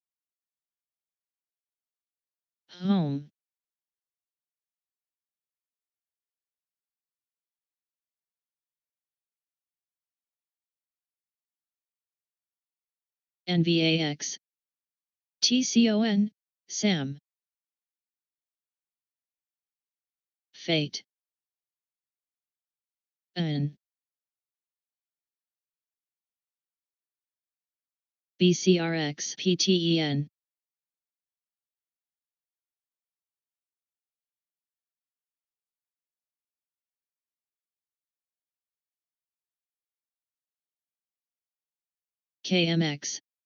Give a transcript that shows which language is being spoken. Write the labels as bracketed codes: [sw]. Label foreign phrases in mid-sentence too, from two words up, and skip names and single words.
[en] Home. NVAX. TCON. SAM. Fate. N. BCRX. PTEN. KMX.